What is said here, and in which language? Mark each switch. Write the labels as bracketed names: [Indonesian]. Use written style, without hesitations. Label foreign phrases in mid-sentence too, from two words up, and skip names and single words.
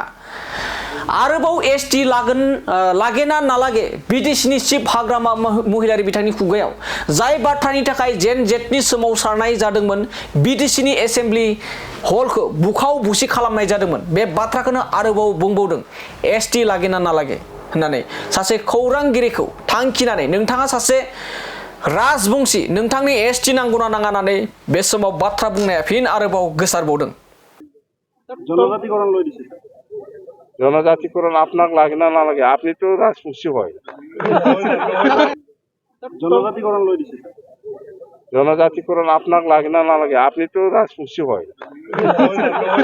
[Bodo] आरोबाव एसटि लागेना ना लागे बिटिसिनि चिफ हाग्रामा महिलारि बिथांनि खुगायाव जाय बाथ्रानि थाखाय ZEN-Zनि सोमावसारनाय जादोंमोन, बिटिसिनि एसेम्बलि हलखौ बुखाव बुसि खालामनाय जादोंमोन, बे बाथ्राखौनो आरोबाव बुंबावदों एसटि लागेना ना लागे होननानै सासे खौरांगिरिखौ थांखिनानै नोंथाङा सासे राजबंशी, नोंथांनि एसटि नांगौना नाङा होननानै बे समाव बाथ्रा बुंनाया फिन आरोबाव गोसारबावदों। [Bangla] জনজাতিকরণ আপনার লাগে না না লাগে, আপনি তো রাজবংশী হয়। জনজাতিকরণ আপনার লাগে না না লাগে, আপনি তো রাজবংশী হয়।